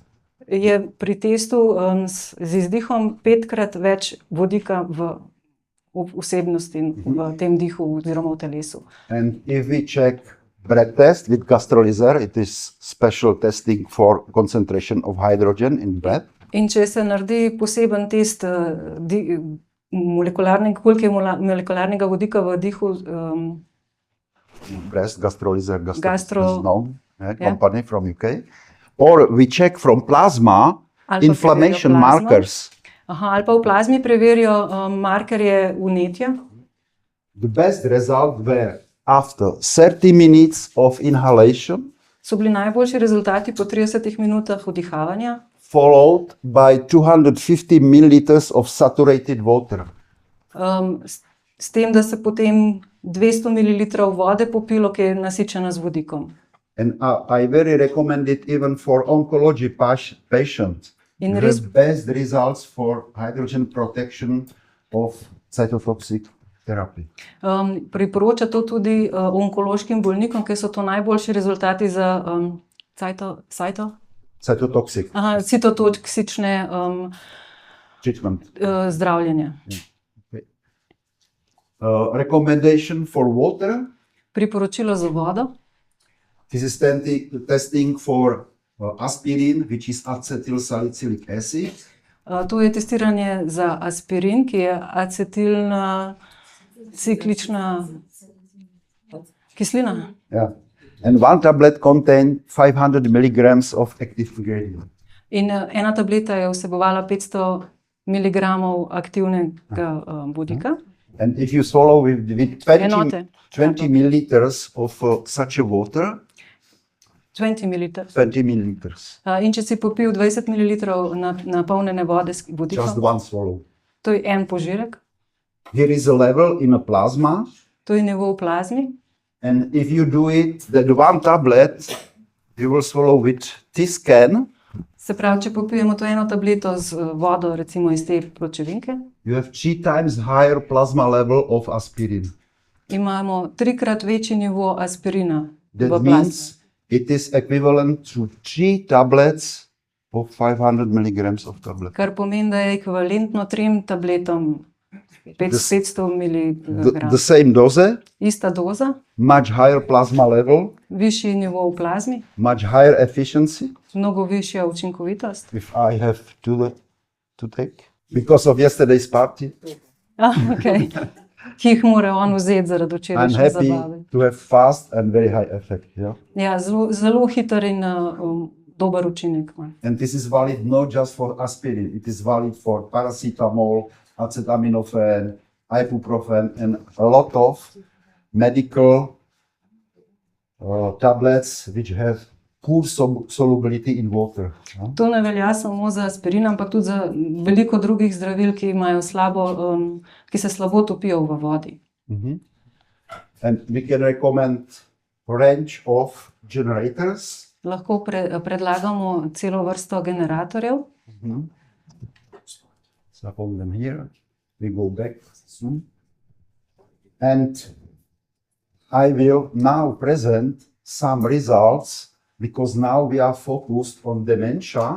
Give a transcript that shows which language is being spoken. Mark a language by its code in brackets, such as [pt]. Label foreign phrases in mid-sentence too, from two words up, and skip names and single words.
[sl] Je pri testu z izdihom 5-krat več vodika v vsebnosti v tem dihu oziroma v telesu. [en] And if we check breath test with gastrolyzer, it is special testing for concentration of hydrogen in breath. [sl] In če se naredi poseben test molekularnega vodika v dihu, [en] breast gastrolyzer is known company from UK. Or we check from plasma inflammation markers. [sl] Ali pa v plazmi preverijo markerje vnetja. [en] The best result were after 30 minutes of inhalation. [sl] So bili najboljši rezultati po 30 minutah vdihavanja. [en] Followed by 250 milliliters of saturated water. [sl] S tem, da se potem 200 ml vode popilo, ki je nasičena z vodikom. [en] And I very recommend it even for oncology patients. You have best results for hydrogen protection of cytotoxic therapy. [sl] Priporoča to tudi onkološkim bolnikom, ker so to najboljši rezultati za citotoksične Yeah. zdravljenje. [en] Okay. Recommendation for water. [sl] Priporočilo za vodo. [en] This is testing for aspirin, which is acetyl salicylic acid. [sl] To je testiranje za aspirin, ki je acetilna ciklična kislina. Yeah. [en] And one tablet contained 500 milligrams of active ingredient. [sl] In ena tableta je vsebovala 500 mg aktivnega vodika. [en] And if you swallow with 20 [sl] Enote. [en] 20 milliliters of such a water, [sl] 20 ml. [en] 20 milliliters, [sl] In če si popil 20 ml napolnjene vode s [en] just [sl] vodikom, [en] one swallow. [sl] to je en požirek, [en] Here is a level in a plasma, [sl] to je nivo v plazmi. [en] and if you do it, that one tablet, you will swallow with this can, [sl] Se pravi, če popijemo to eno tableto z vodo, recimo iz te pločevinke, [en] you have 3 times higher plasma level of aspirin. [sl] imamo 3-krat večji nivo aspirina v [en] That [sl] plazmi. [en] means it is equivalent to 3 tablets of 500 milligrams of tablet. [sl] Kar pomeni, da je ekvivalentno 3 tabletom 500 mg. [en] The same dose, [sl] Ista doza, [en] much higher plasma level, [sl] višji nivo v plazmi, [en] much higher efficiency. [sl] mnogo višja učinkovitost. [en] If I have to take because of yesterday's party, [sl] Okay. Ki jih mora on vzeti zaradi [en] I'm [sl] včerajšnje [en] happy [sl] zabave. [en] to have fast and very high effect. Yeah, [sl] Ja, zelo hiter in dober učinek ima. [en] and this is valid not just for aspirin. It is valid for paracetamol, acetaminophen, ibuprofen, and a lot of medical tablets which have poor solubility in water. Yeah? [sl] To ne velja samo za aspirin, ampak tudi za veliko drugih zdravil, ki imajo ki se slabo topijo v vodi. [en] And we can recommend range of generators. [sl] Lahko predlagamo celo vrsto generatorjev. [en] So I hold them here. We go back soon. And I will now present some results because now we are focused on dementia.